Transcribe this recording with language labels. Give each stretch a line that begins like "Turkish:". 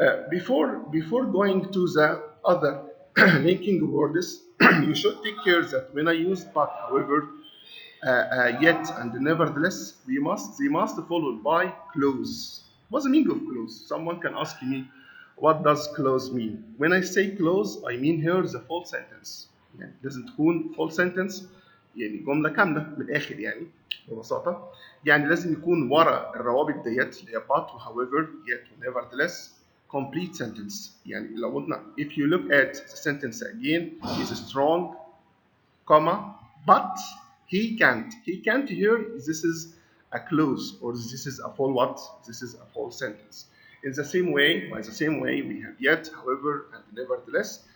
English: Before going to the other linking words, you should take care that when I use but, however, yet, and nevertheless, they must follow by clause. What's the meaning of clause? Someone can ask me, what does clause mean? When I say clause, I mean here the full sentence.
Arabic: يعني لازم تكون
English: full sentence،
Arabic: يعني جملة كاملة من الآخر يعني ببساطة. يعني لازم يكون ورا الروابط ديت اللي هي but و
English: however yet
Arabic: و
English: nevertheless complete sentence.
Arabic: يعني لو قلنا
English: if you look at the sentence again, is strong, comma, but he can't. He can't here, this is a clause, or this is a full what? This is a full sentence. In the same way, by the same way, we have yet, however, and nevertheless.